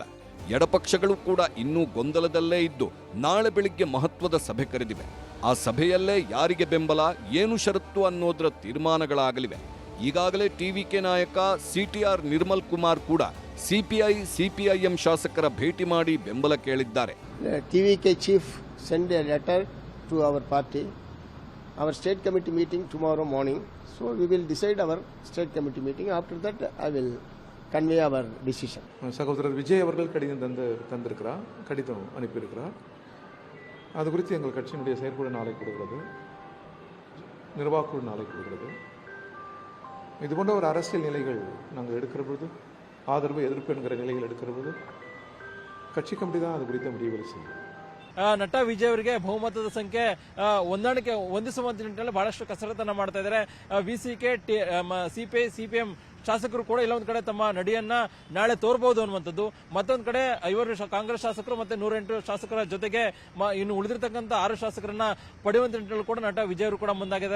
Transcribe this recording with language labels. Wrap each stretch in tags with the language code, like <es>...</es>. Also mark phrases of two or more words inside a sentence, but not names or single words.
<kn>ಎಡಪಕ್ಷಗಳು ಕೂಡ ಇನ್ನೂ ಗೊಂದಲದಲ್ಲೇ ಇದ್ದು ನಾಳೆ ಬೆಳಿಗ್ಗೆ ಮಹತ್ವದ ಸಭೆ ಕರೆದಿವೆ. ಆ ಸಭೆಯಲ್ಲೇ ಯಾರಿಗೆ ಬೆಂಬಲ, ಏನು ಷರತ್ತು ಅನ್ನೋದರ ತೀರ್ಮಾನಗಳಾಗಲಿವೆ. ಈಗಾಗಲೇ ಟಿವಿಕೆ ನಾಯಕ CTR ನಿರ್ಮಲ್ ಕುಮಾರ್ ಕೂಡ CPI, CPIM ಶಾಸಕರ ಭೇಟಿ ಮಾಡಿ ಬೆಂಬಲ ಕೇಳಿದ್ದಾರೆ.</kn> <en>TVK chief send a letter to our party. Our state committee meeting tomorrow morning. So we will decide our state committee meeting. After that, I will convey our decision.</en> <ta>சகோதரர் விஜய் அவர்கள் கடிதம் தந்திருக்கிறார், கடிதம் அனுப்பியிருக்கிறார். அது குறித்து எங்கள் கட்சியினுடைய செயற்குழு நாளை கொடுக்கிறது, நிர்வாகக்குழு நாளை கொடுக்கிறது. இது போன்ற ஒரு அரசியல் நிலைகள் நாங்கள் எடுக்கிற பொழுது, ஆதரவு எதிர்ப்பு என்கிற நிலைகள் எடுக்கிற பொழுது கட்சி கமிட்டி தான் அது குறித்த முடிவுகளை செய்யும்.</ta> <kn>ನಟ ವಿಜಯ್ ಅವರಿಗೆ ಬಹುಮತದ ಸಂಖ್ಯೆ ಹೊಂದಿಸುವಂತ ನಿಟ್ಟಿನಲ್ಲಿ ಬಹಳಷ್ಟು ಕಸರತ್ತನ್ನ ಮಾಡ್ತಾ ಇದ್ದಾರೆ. ವಿಸಿಕೆ, CPI, CPM ಶಾಸಕರು ಕೂಡ ಇಲ್ಲೊಂದ್ ಕಡೆ ತಮ್ಮ ನಡಿಯನ್ನ ನಾಳೆ ತೋರಬಹುದು ಅನ್ನುವಂಥದ್ದು. ಮತ್ತೊಂದ್ ಕಡೆ 50 ಕಾಂಗ್ರೆಸ್ ಶಾಸಕರು ಮತ್ತೆ 108 ಶಾಸಕರ ಜೊತೆಗೆ ಇನ್ನು ಉಳಿದಿರ್ತಕ್ಕಂಥ 6 ಶಾಸಕರನ್ನ ಪಡೆಯುವಂತ ನಿಟ್ಟಿನಲ್ಲಿ ಕೂಡ ನಟ ವಿಜಯ್ ಅವರು ಕೂಡ ಮುಂದಾಗಿದ್ದಾರೆ.</kn>